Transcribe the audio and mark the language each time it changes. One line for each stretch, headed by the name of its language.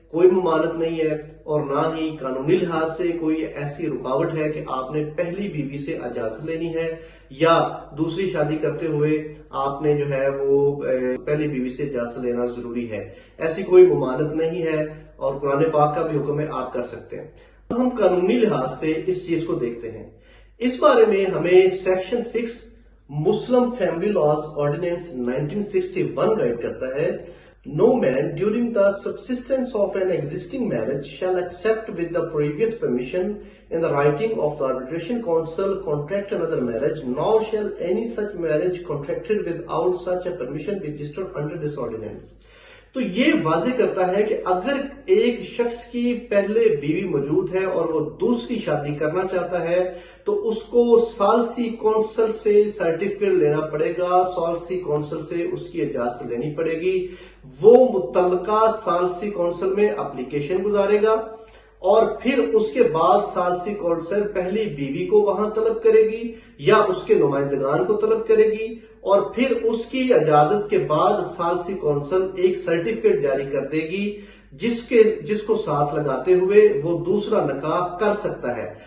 Hindi: कोई ममानत नहीं है और ना ही कानूनी लिहाज से कोई ऐसी रुकावट है कि आपने पहली बीवी से इजाजत लेनी है या दूसरी शादी करते हुए आपने जो है वो पहली बीवी से इजाजत लेना जरूरी है। ऐसी कोई ममानत नहीं है और कुरान पाक का भी हुक्म है, आप कर सकते हैं। हम कानूनी लिहाज से इस चीज को देखते हैं। इस बारे में हमें section 6 Muslim family laws ordinance 1961 guide करता है।
English: No man during the subsistence of an existing marriage shall accept with the previous permission in the writing of the arbitration council contract another marriage, nor shall any such marriage contracted without such a permission be registered under this ordinance.
Hindi: तो ये वाजे करता है कि अगर एक शख्स की पहले बीवी मौजूद है और वो दूसरी शादी करना चाहता है तो उसको सालसी कौंसल से सर्टिफिकेट लेना पड़ेगा, सालसी कौंसल से उसकी इजाजत लेनी पड़ेगी। वो मुतल्लका सालसी कौंसल में एप्लीकेशन गुजारेगा और फिर उसके बाद सालसी कौंसल पहली बीवी को वहां तलब करेगी या उसके नुमाइंदगान को तलब करेगी, और फिर उसकी इजाजत के बाद सालसी कौंसल एक सर्टिफिकेट जारी कर देगी जिसको साथ लगाते हुए वो दूसरा निकाह कर सकता है।